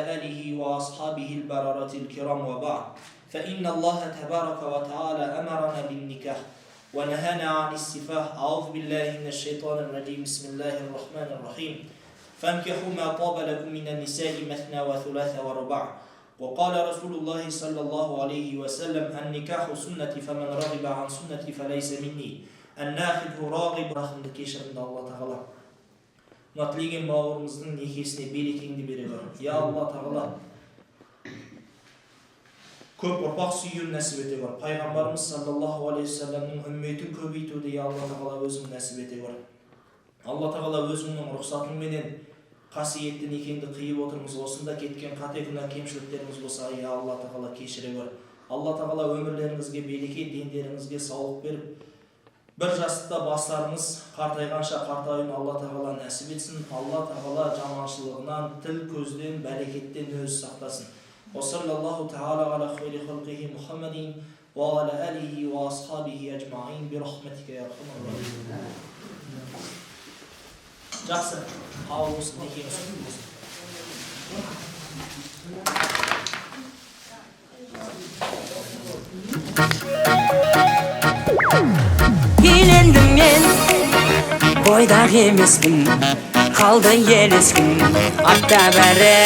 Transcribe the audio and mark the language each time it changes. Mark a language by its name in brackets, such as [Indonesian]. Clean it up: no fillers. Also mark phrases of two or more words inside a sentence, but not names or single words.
[Arabic] آله وأصحابه البررة الكرام وبعد فإن الله تبارك وتعالى أمرنا بالنكاح ونهانا عن السفاح أعوذ بالله من الشيطان الرجيم بسم الله الرحمن الرحيم فانكحوا ما طاب لكم من النساء مثنى وثلاث ورباع وقال رسول الله صلى الله عليه وسلم النكاح سنتي فمن رغب عن سنتي فليس مني الناخذ راغب رحمة كيشرند الله تعالى [Kazakh] Матылеген бауырымыздың некесіне берекеңді бере қой. Я Алла Тағала көп ұрпақ сүюін нәсіп ете қой. Пайғамбарымыз [Arabic] صلى الله عليه [Kazakh] вассаламның үмметін көбейтуді я Алла Тағала өзің нәсіп ете қой. Алла Тағала өзіңнің рұқсатыңменен қасиетті некеңді қиып отырмыз. Осында кеткен қате күнә кемшіліктеріміз болса, я Алла Тағала кешіре қой. Алла Тағала өмірлеріңізге береке, дендеріңізге саулық беріп, бір жастықта бастарыңыз қартайғанша қартаюын Алла Тағала нәсіп етсін. Алла Тағала жаманшылығынан, тіл көзден, бәрекеттен өзі сақтасын. [Arabic] صلى الله تعالى على خير خلقه محمد وعلى آله وأصحابه أجمعين برحمتك يا أرحم الراحمين. [Kazakh] Жақсы, қабыл болсын, некеңіз құтты болсын. Үйлендім мен, бойдақ емеспін, қалды елескін, атта бәрі.